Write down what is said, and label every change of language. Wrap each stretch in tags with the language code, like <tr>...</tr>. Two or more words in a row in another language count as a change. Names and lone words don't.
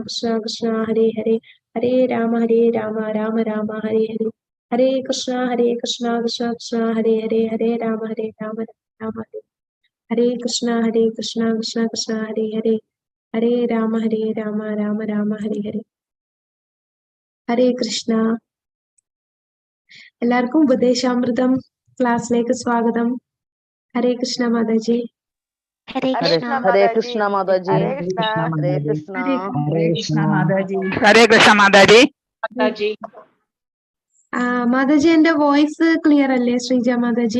<sa>Krishna Hare Hare Hare Rama Rama Rama Hare Hare Hare Krishna Krishna Krishna Hare Hare Hare Rama Rama Hare Krishna Krishna Krishna Hare Hare Hare Rama Rama Rama Hare Hare Hare Krishna</sa> <ml>എല്ലാവർക്കും ഉപദേശാമൃതം ക്ലാസ്സിലേക്ക് സ്വാഗതം.</ml> <sa>ഹരേ കൃഷ്ണ മാതാജി. ഹരേ കൃഷ്ണ മാതാജി. ഹരേ കൃഷ്ണ ഹരേ കൃഷ്ണ. ഹരേ കൃഷ്ണ മാതാജി. ഹരേ കൃഷ്ണ മാതാജി.</sa> <ml>മാതാജി എന്റെ</ml> <en>voice clear</en> <ml>അല്ലേ ശ്രീജ മാതാജി?</ml>